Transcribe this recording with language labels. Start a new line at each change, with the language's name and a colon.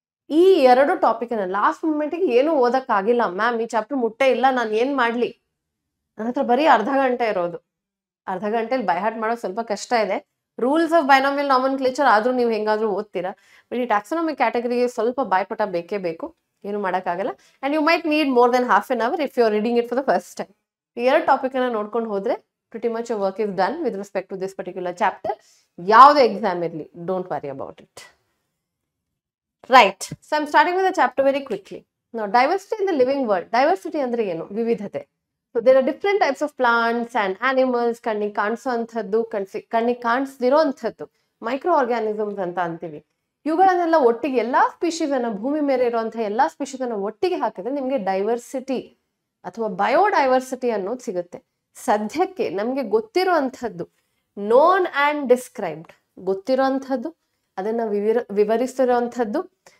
Kannada: ಈ ಎರಡು topic last ಮೂಮೆಂಟ್ಗೆ ಏನು ಓದಕ್ಕಾಗಿಲ್ಲ ಮ್ಯಾಮ್, ಈ ಚಾಪ್ಟರ್ ಮುಟ್ಟೆ ಇಲ್ಲ, ನಾನು ಏನ್ ಮಾಡ್ಲಿ, ನನ್ನ ಹತ್ರ ಬರೀ ಅರ್ಧ ಗಂಟೆ ಇರೋದು, ಅರ್ಧ ಗಂಟೆಲಿ ಬೈ ಹಾರ್ಟ್ ಮಾಡೋದು ಸ್ವಲ್ಪ ಕಷ್ಟ ಇದೆ. ರೂಲ್ಸ್ ಆಫ್ ಬೈನಾಮಿಯಲ್ ನಾಮೆನ್ಕ್ಲೇಚರ್ ಆದ್ರೂ ನೀವು ಹೆಂಗಾದ್ರೂ ಓದ್ತೀರಾ, ಬಟ್ ಈ ಟ್ಯಾಕ್ಸಾನಮಿ ಕ್ಯಾಟಗರಿಗೆ ಸ್ವಲ್ಪ ಬಾಯ್ಪಟ ಬೇಕೇ ಬೇಕು, ಏನು ಮಾಡೋಕ್ಕಾಗಲ್ಲ.
English: And you might need more than half an hour if you are reading it for the first time.
Kannada: ಈ ಎರಡು ಟಾಪಿಕ್ ಅನ್ನ ನೋಡ್ಕೊಂಡು ಹೋದ್ರೆ
English: pretty much your work is done with respect to this particular chapter.
Kannada: ಯಾವುದೇ exam ಇರಲಿ,
English: Don't worry about it. Right. So I'm starting with the chapter very quickly. Now, diversity in the living world.
Kannada: Diversity ಅಂದ್ರೆ ಏನು? ವಿವಿಧತೆ.
English: So there are different types of plants and animals.
Kannada: ಕಣ್ಣಿಗೆ ಕಾಣಿಸುವಂಥದ್ದು, ಕಣ್ಣಿಗೆ ಕಾಣಿಸ್ದಿರೋ ಅಂಥದ್ದು micro organisms ಅಂತ ಅಂತೀವಿ. ಇವುಗಳನ್ನೆಲ್ಲ ಒಟ್ಟಿಗೆ ಎಲ್ಲಾ ಸ್ಪೀಶೀಸ್ ಅನ್ನ, ಭೂಮಿ ಮೇಲೆ ಇರುವಂತಹ ಎಲ್ಲಾ ಸ್ಪೀಶೀಸ್ ಅನ್ನ ಒಟ್ಟಿಗೆ ಹಾಕಿದ್ರೆ ನಿಮ್ಗೆ ಡೈವರ್ಸಿಟಿ ಅಥವಾ ಬಯೋಡೈವರ್ಸಿಟಿ ಅನ್ನೋದು ಸಿಗುತ್ತೆ. ಸದ್ಯಕ್ಕೆ ನಮ್ಗೆ ಗೊತ್ತಿರುವಂಥದ್ದು
English: known and described,
Kannada: ಗೊತ್ತಿರುವಂಥದ್ದು, ಅದನ್ನ ವಿವರಿಸಿರುವಂಥದ್ದು.